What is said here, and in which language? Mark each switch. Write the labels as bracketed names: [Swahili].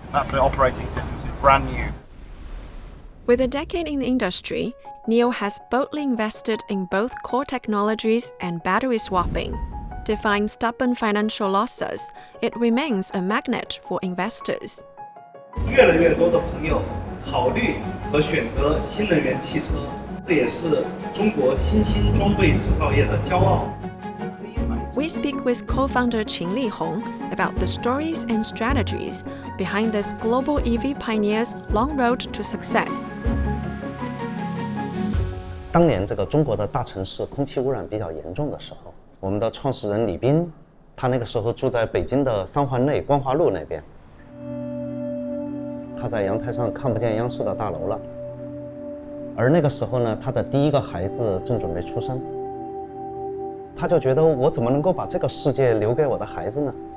[English] That's the operating system. This is brand new. With a decade in the industry, NIO has boldly invested in both core technologies and battery swapping. Defying stubborn financial losses, it remains a magnet for investors. [Chinese] 越来越多的朋友考虑和选择新能源汽车，这也是中国新兴装备制造业的骄傲。 [English] We speak with co-founder Qin Lihong about the stories and strategies behind this global EV pioneer's long road to success. [Chinese] 当年这个中国的大城市空气污染比较严重的时候，我们的创始人李斌，他那个时候住在北京的三环内光华路那边。他在阳台上看不见央视的大楼了，而那个时候呢，他的第一个孩子正准备出生，他就觉得我怎么能够把这个世界留给我的孩子呢？